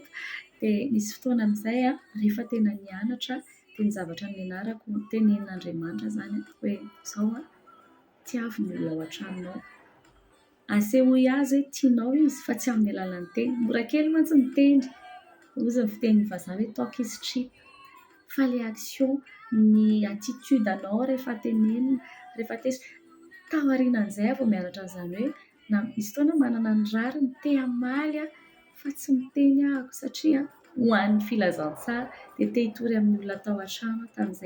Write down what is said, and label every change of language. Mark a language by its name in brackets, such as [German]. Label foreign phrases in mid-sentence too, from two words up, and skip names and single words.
[Malagasy] Dia nisy fotoana amin'izay rehefa tena nianatra dia ny zavatra nianarako tenenin'Andriamanitra izany hoe izao tiavy ny olona ao an-tranonao, asehoy azy hoe tianao izy fa tsy amin'ny alalan'ny teny. Mora kely mantsy ny teny, ozy ny fitenin'ny vazaha hoe [English] talk is cheap, [Malagasy] fa ilay action, ny attitude anao rehefa tenenina, rehefa tao aorianan'izay vao mianatra an'izany hoe misy fotoana manana ny rariny te hamaly fa tsy miteny ahako satria ho an'ny Filazantsara dia te hitory amin'ny olona tao an-trano tamin'izay.